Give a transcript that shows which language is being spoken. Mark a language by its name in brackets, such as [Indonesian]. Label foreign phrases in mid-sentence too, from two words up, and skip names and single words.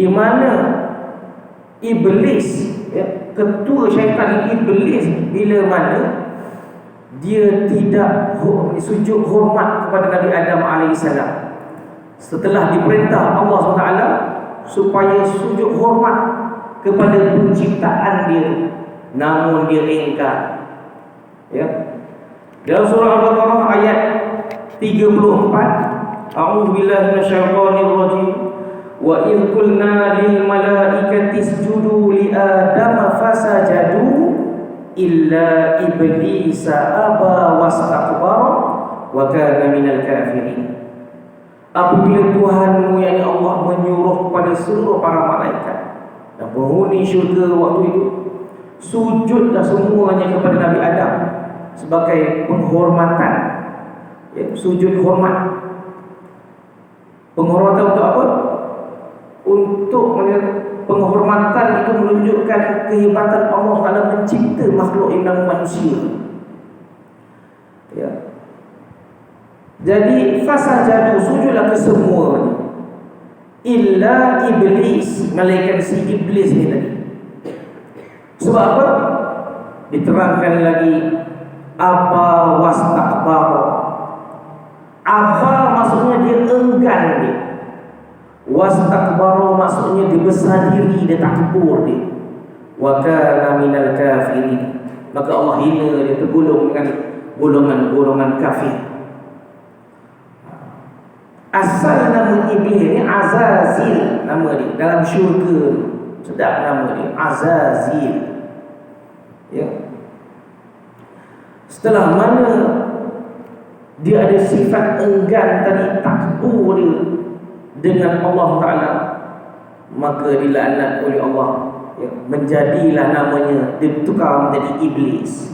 [Malay] mana iblis, ketua syaitan iblis, bila mana dia tidak sujud hormat kepada Nabi Adam AS, setelah diperintah Allah SWT supaya sujud hormat kepada penciptaan dia, namun dia ingkar. Dalam surah Al-Baqarah ayat 34, [Arabic] أعوذ بالله من الشيطان الرجيم. وإذ قلنا للملائكة اسجدوا لآدم فسجدوا إلا إبليس أبى واستكبر وكان من الكافرين. [Malay] Apabila Tuhanmu yakni Allah menyuruh kepada seluruh para malaikat dan penghuni syurga waktu itu, sujudlah semuanya kepada Nabi Adam sebagai penghormatan, ya, sujud hormat. Penghormatan untuk apa? Untuk penghormatan itu menunjukkan kehebatan Allah dalam mencipta makhluk yang manusia. Ya. Jadi fasajadu, sujudlah kesemuanya illa iblis, malaikat si iblis ni tadi. Sebab apa? Diterangkan lagi [Arabic] أبى واستكبر. [Malay] Aba maksudnya dia enggan dia. Wastakbara maksudnya dia besar diri, dia takbur dia. [Arabic] وكان من الكافرين. [Malay] Maka Allah hina dia, tergolong dengan golongan-golongan kafir. Asal nama iblis ni Azazil, nama dia dalam syurga. Sedap nama dia, Azazil. Ya. Setelah mana dia ada sifat enggan tadi, takbur dia dengan Allah Ta'ala, maka dilaknat oleh Allah, ya, menjadilah namanya, ditukar menjadi iblis.